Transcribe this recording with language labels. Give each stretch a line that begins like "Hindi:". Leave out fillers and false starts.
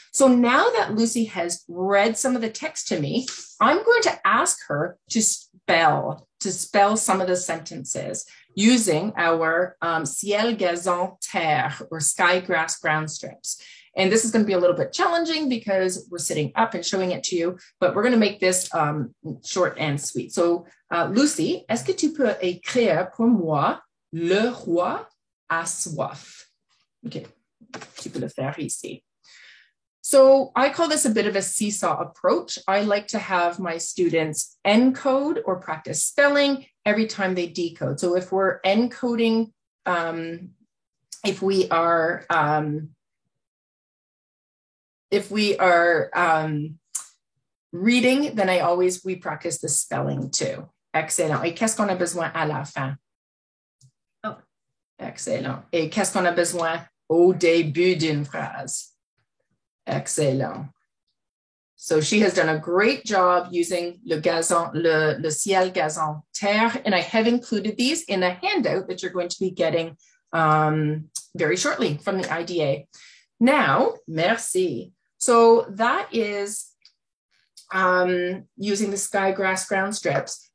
English: So now that Lucy has read some of the text to me, I'm going to ask her to spell some of the sentences using our
French: ciel, gazon, terre,
English: or sky, grass, ground strips. And this is going to be a little bit challenging because we're sitting up and showing it to you, but we're going to make this short and sweet.
French: So, Lucy, est-ce que tu peux écrire pour moi le roi a soif? Okay, tu peux le faire ici.
English: So I call this a bit of a seesaw approach. I like to have my students encode or practice spelling every time they decode. So if we're encoding, if we are reading, then we practice the spelling too. Excellent.
French: Et qu'est-ce qu'on a besoin à la fin? Oh. Excellent. Et qu'est-ce qu'on a besoin au début d'une phrase? Excellent.
English: So she has done a great job using
French: le gazon, le ciel, gazon, terre,
English: and I have included these in a handout that you're going to be getting very shortly from the IDA. Now, merci. So that is using the sky, grass, ground strips.